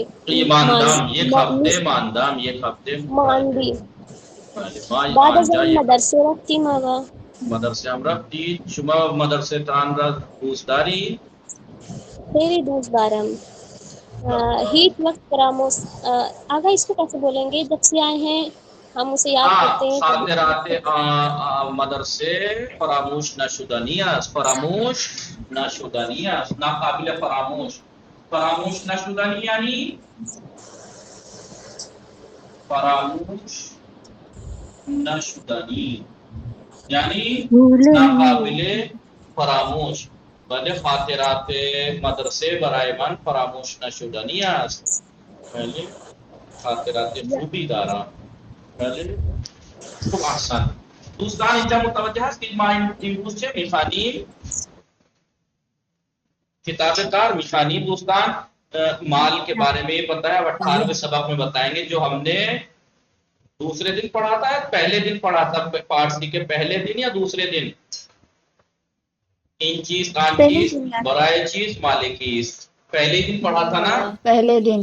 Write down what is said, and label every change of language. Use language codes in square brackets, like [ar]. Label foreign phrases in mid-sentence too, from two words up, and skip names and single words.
[fa] ماندام یک هفته ماندی. ما بعد از آنجا آن یک مدرسه رفتیم آقا. مدرسه هم رفتید. شما مدرسه تان را دوست داری؟ خیلی دوست دارم. هیچ وقت فراموش [ur] آقا اس کو کیسے بولیں گے جب سے آئے ہیں ہم اسے یاد کرتے ہیں. [fa] خاطرات مدرسه فراموش نشدنی است. فراموش نشدنی است، [ur] ناقابل فراموش. [fa] فراموش نشدنی یعنی فراموش نشدنی یعنی [ur] ناقابل فراموش. [fa] بله خاطرات مدرسه برای من فراموش نشدنی است. بله خاطرات خوبی دارم. بله خوب احسن. دوستان اینجا متوجه هست که ما امروز چه میخوانیم؟ کتاب کار میخوانیم دوستان. [ur] مال کے بارے میں بتایا 18ویں سبق میں بتائیں گے جو ہم نے دوسرے دن پڑھا تھا یا پہلے دن پڑھا تھا پارٹ سی کے پہلے دن یا دوسرے دن؟ ان چیز کان چیز برائے چیز مالکیز پہلے دن پڑھا تھا نا؟ پہلے دن